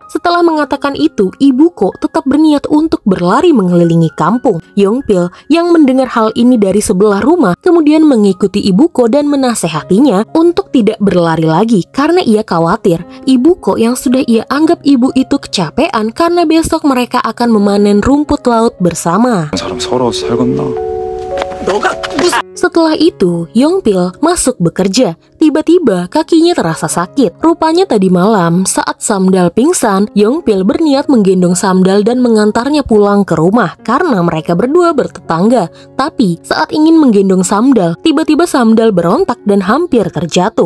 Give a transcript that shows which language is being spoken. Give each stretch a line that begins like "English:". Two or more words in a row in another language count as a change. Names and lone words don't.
Indonesian: Setelah mengatakan itu, ibuku tetap berniat untuk berlari mengelilingi kampung. Yongpil yang mendengar hal ini dari sebelah rumah kemudian mengikuti ibuku dan menasehatinya untuk tidak berlari lagi karena ia khawatir ibuku yang sudah ia anggap ibu itu kecapean karena besok mereka akan memanen rumput laut bersama.
Korean: 사람 서러워서 살겄나?
Indonesian: Setelah itu, Yongpil masuk bekerja. Tiba-tiba kakinya terasa sakit. Rupanya tadi malam saat Samdal pingsan, Yongpil berniat menggendong Samdal dan mengantarnya pulang ke rumah karena mereka berdua bertetangga. Tapi saat ingin menggendong Samdal, tiba-tiba Samdal berontak dan hampir terjatuh.